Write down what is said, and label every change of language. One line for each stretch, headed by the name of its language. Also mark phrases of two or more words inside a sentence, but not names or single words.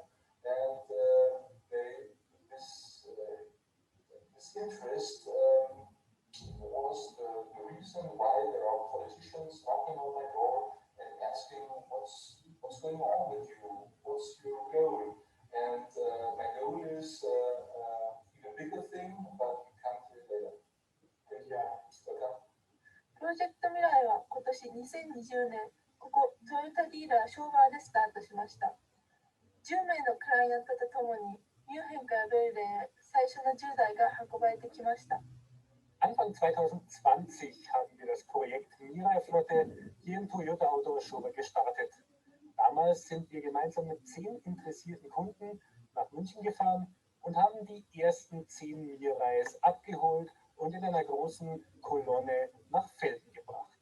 English: And this interest was the reason why there are politicians knocking on my door and asking what's going on with you, what's your goal? And my goal is even bigger thing, but we come to it later. Thank you. Welcome.
Japanese: プロジェクトミライは今年2020年、ここトヨタディーラーショーバーでスタートしました。10名のクライアントとともにミュンヘンからベルリンへ最初の10台が運ばれてきました。
German: Anfang 2020 haben wir das Projekt Mirai-Flotte hier im Toyota HySchober gestartet. Damals sind wir gemeinsam mit 10 interessierten Kunden nach München gefahren und haben die ersten 10 Mirais abgeholt und in einer großen Kolonne nach Velden gebracht.